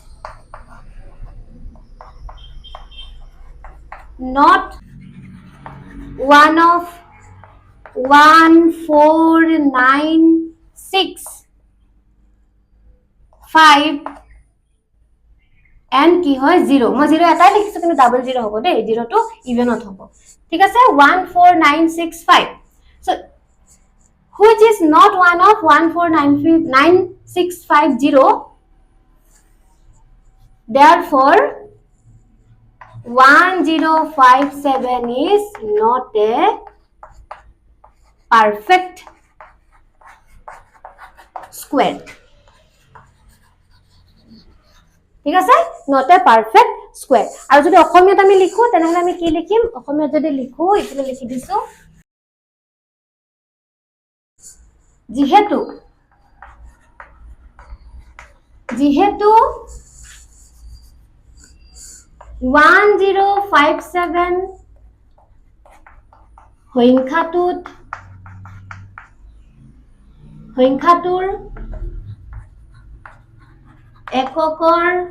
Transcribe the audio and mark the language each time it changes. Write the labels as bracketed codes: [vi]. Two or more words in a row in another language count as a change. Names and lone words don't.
[en] not one of 1496 and [as] কি হয় 0 মই 0 এটাই লিখিছো কিন্তু ডাবল 0 হ'ব দেই 0 টো ইভেনত হ'ব ঠিক আছে 14965 [en] so which is not one of 149650 therefore 1057 is not a perfect square [as] ঠিক আছে [en] not a perfect square [as] আৰু যদি অসমীয়াত আমি লিখো তেনেহলে আমি কি লিখিম অসমীয়াত যদি লিখো ইফালে লিখি দিছো যেহেতু 1057 সংখ্যাটোৰ এককৰ